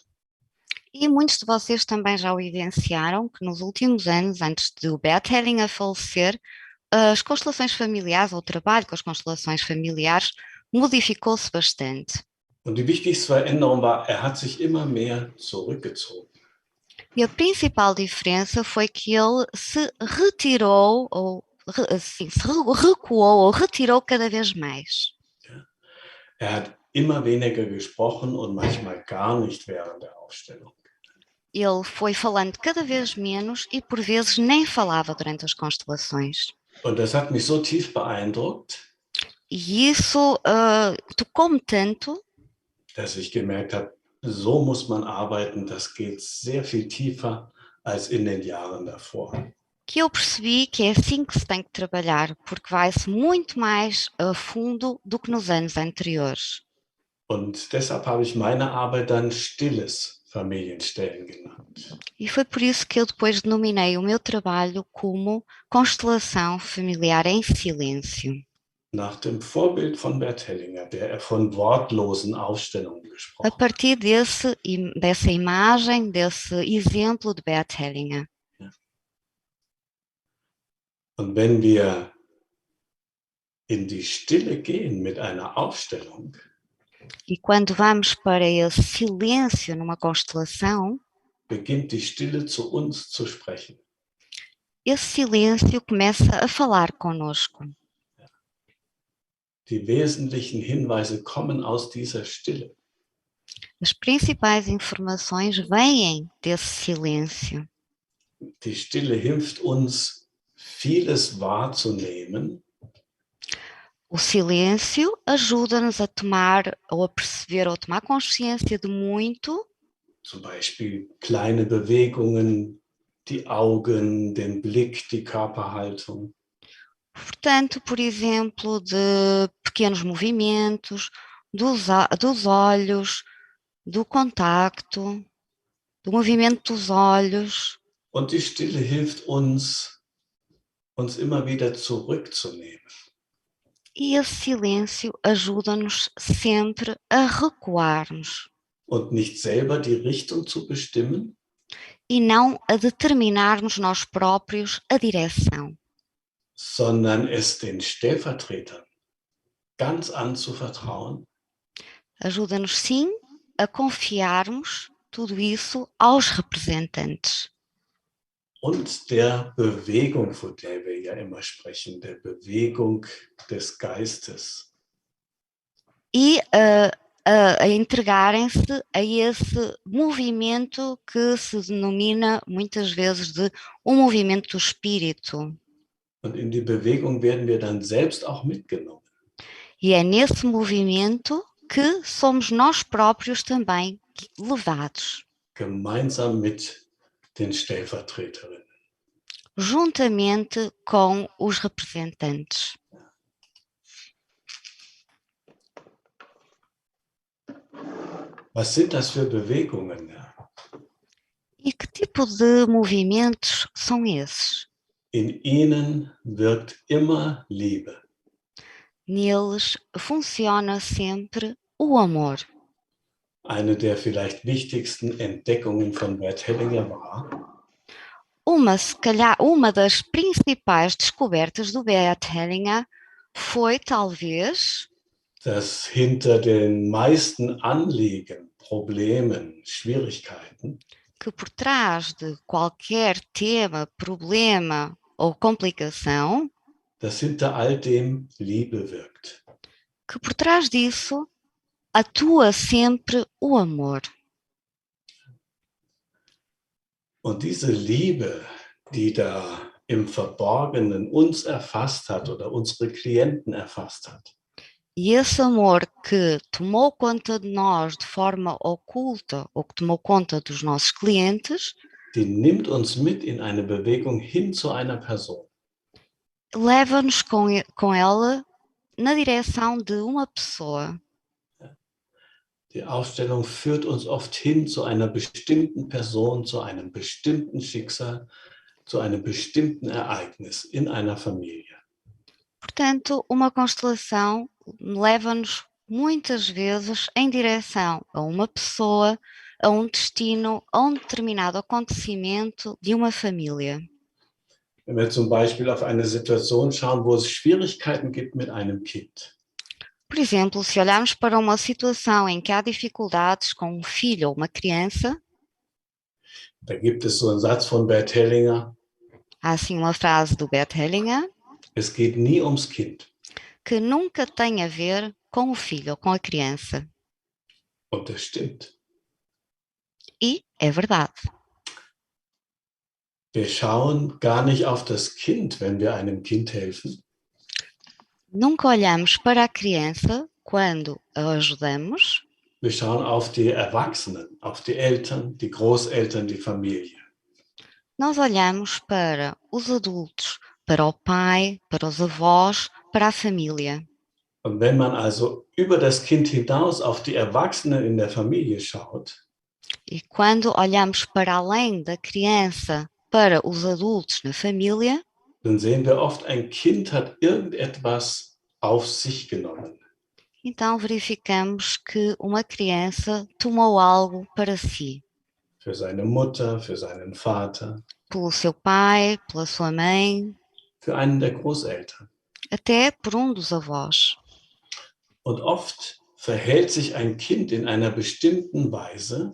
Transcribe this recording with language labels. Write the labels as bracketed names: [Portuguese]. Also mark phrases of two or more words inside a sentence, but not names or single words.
[Portuguese] E muitos de vocês também já o evidenciaram que nos últimos anos, antes de o Bert Hellinger falecer, as constelações familiares, ou o trabalho com as constelações familiares, modificou-se bastante. [German] Und die wichtigste Veränderung war, er hat sich immer mehr zurückgezogen. [Portuguese] E a principal diferença foi que ele se retirou, ou assim, se recuou, ou retirou cada vez mais. [German] Er hat immer weniger gesprochen und manchmal gar nicht während der Aufstellung. [Portuguese] Ele foi falando cada vez menos e por vezes nem falava durante as constelações. [German] Und das hat mich so tief beeindruckt, [Portuguese] E isso tocou-me tanto [German] dass ich gemerkt habe, so muss man arbeiten, das geht sehr viel tiefer als in den Jahren davor. [Portuguese] que eu percebi que é assim que se tem que trabalhar, porque vai-se muito mais a fundo do que nos anos anteriores. [German] Und deshalb habe ich meine Arbeit dann stilles Familienstellen genannt. [Portuguese] E foi por isso que eu depois denominei o meu trabalho como constelação familiar em silêncio. [German] Nach dem Vorbild von Bert Hellinger, der von wortlosen Aufstellungen [Portuguese] A [German] gesprochen hat. [Portuguese] partir dessa imagem, desse exemplo de Bert Hellinger. [German] Und wenn wir in die Stille gehen mit einer Aufstellung, [Portuguese] E quando vamos para esse silêncio numa constelação, [German] beginnt die Stille zu uns zu sprechen. [Portuguese] esse silêncio começa a falar conosco. [German] Die wesentlichen Hinweise kommen aus dieser Stille. [Portuguese] As principais informações vêm desse silêncio. [German] Die Stille hilft uns, vieles wahrzunehmen, [Portuguese] O silêncio ajuda-nos a tomar ou a perceber ou a tomar consciência de muito, [German] zum Beispiel kleine Bewegungen, die Augen, den Blick, die Körperhaltung. [Portuguese] portanto, por exemplo, de pequenos movimentos, dos olhos, do contacto, do movimento dos olhos. [German] Und die Stille hilft uns, uns immer wieder zurückzunehmen. [Portuguese] E esse silêncio ajuda-nos sempre a recuarmos [German] Und nicht selber die Richtung zu bestimmen, [Portuguese] e não a determinarmos nós próprios a direção, [German] sondern es den Stellvertretern ganz anzuvertrauen. [Portuguese] ajuda-nos sim a confiarmos tudo isso aos representantes. [German] Und der Bewegung, von der wir ja immer sprechen, der Bewegung des Geistes. [Portuguese] E a entregarem-se a esse movimento que se denomina muitas vezes de um movimento do espírito. [German] Und in die Bewegung werden wir dann selbst auch mitgenommen. [Portuguese] E é nesse movimento que somos nós próprios também levados. [German] Gemeinsam mit den Stellvertreterinnen. [Portuguese] Juntamente com os representantes. [German] Was sind das für Bewegungen? Ja? [Portuguese] E que tipo de movimentos são esses? [German] In ihnen wirkt immer Liebe. [Portuguese] Neles funciona sempre o amor. [German] Eine der vielleicht wichtigsten Entdeckungen von Bert Hellinger war, [Portuguese] Se calhar, uma das principais descobertas do Bert Hellinger foi, talvez, [German] dass hinter den meisten Anliegen, Problemen, Schwierigkeiten [Portuguese] que por trás de qualquer tema, problema ou complicação, [German] dass hinter all dem Liebe wirkt. [Portuguese] que por trás disso atua sempre o amor. [German] Und diese Liebe, die da im Verborgenen uns erfasst hat oder unsere Klienten erfasst hat, [Portuguese] E esse amor que tomou conta de nós de forma oculta ou que tomou conta dos nossos clientes, [German] die nimmt uns mit in eine Bewegung hin zu einer Person. [Portuguese] leva-nos com ela na direção de uma pessoa. [German] Die Aufstellung führt uns oft hin zu einer bestimmten Person, zu einem bestimmten Schicksal, zu einem bestimmten Ereignis in einer Familie. [Portuguese] Portanto, uma constelação leva-nos muitas vezes em direção a uma pessoa, a um destino, a um determinado acontecimento de uma família. [German] Wenn wir zum Beispiel auf eine Situation schauen, wo es Schwierigkeiten gibt mit einem Kind, [Portuguese] Por exemplo, se olharmos para uma situação em que há dificuldades com um filho ou uma criança, [German] da gibt es so einen Satz von Bert Hellinger, [Portuguese] há assim uma frase do Bert Hellinger, [German] es geht nie ums Kind. [Portuguese] que nunca tem a ver com o filho ou com a criança. [German] Und das stimmt. [Portuguese] E é verdade. [German] Wir schauen gar nicht auf das Kind, wenn wir einem Kind helfen, [Portuguese] Nunca olhamos para a criança quando a ajudamos, [German] wir schauen auf die Erwachsenen, auf die Eltern, die Großeltern, die Familie. [Portuguese] nós olhamos para os adultos, para o pai, para os avós, para a família. [German] Und wenn man also über das Kind hinaus auf die Erwachsenen in der Familie schaut, [Portuguese] E quando olhamos para além da criança, para os adultos na família, [German] dann sehen wir oft, ein Kind hat irgendetwas auf sich genommen. [Portuguese] então verificamos que uma criança tomou algo para si, [German] Für seine Mutter, für seinen Vater, [Portuguese] pelo seu pai, pela sua mãe, [German] für einen der Großeltern. [Portuguese] até por um dos avós. [German] Und oft verhält sich ein Kind in einer bestimmten Weise,